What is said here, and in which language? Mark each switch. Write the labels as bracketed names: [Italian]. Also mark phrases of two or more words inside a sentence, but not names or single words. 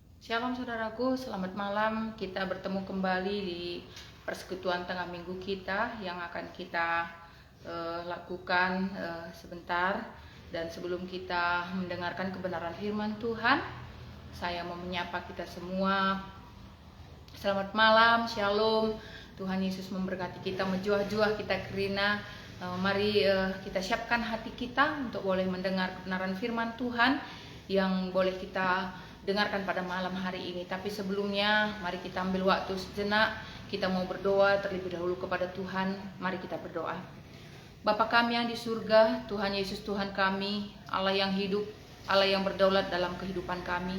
[Indonesian] Shalom saudaraku, selamat malam. Kita bertemu kembali di persekutuan tengah minggu kita yang akan kita lakukan sebentar. Dan sebelum kita mendengarkan kebenaran firman Tuhan, saya mau menyapa kita semua. Selamat malam, shalom. Tuhan Yesus memberkati kita, [Batak Karo] menjuah-juah kita kerina. [Indonesian] Mari kita siapkan hati kita untuk boleh mendengar kebenaran firman Tuhan yang boleh kita dengarkan pada malam hari ini. Tapi sebelumnya mari kita ambil waktu sejenak, kita mau berdoa terlebih dahulu kepada Tuhan. Mari kita berdoa. Bapa kami yang di surga, Tuhan Yesus Tuhan kami, Allah yang hidup, Allah yang berdaulat dalam kehidupan kami.